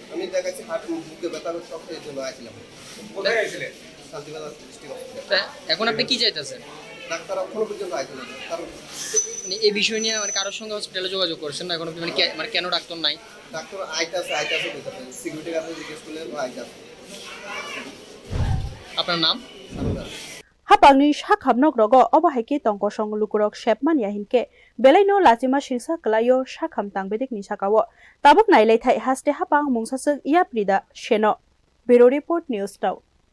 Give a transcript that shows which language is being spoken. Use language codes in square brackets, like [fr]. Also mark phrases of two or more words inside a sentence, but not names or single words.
[bn] আমি দেখাচ্ছি হার্ট বুকে ব্যথা হচ্ছে এই জন্য আসছিলাম কোথায় আইছিলেন শান্তিবাজার ডিস্ট্রিক্ট এখন আপনি কি চাইতেছেন ডাক্তার এখনো পর্যন্ত আইছিলেন কারণ মানে এই বিষয় নিয়ে মানে কারোর সঙ্গে হসপিটালে যোগাযোগ করছেন না এখন মানে কেন ডাক্তার নাই ডাক্তার আইতাছে বলতেছে সিকিউরিটি গার্ডে জিজ্ঞেস করলে আইতাছে আপনার নাম [trp] Hapangni shak hamnok rogo obaheki tongko song lukurok shepman yahinke belaino lachima shirsa klayo shak hamtang bedik ni sakawo tabuk nailai thai haste hapang mungsasuk iaprida sheno [en] Bureau Report News Now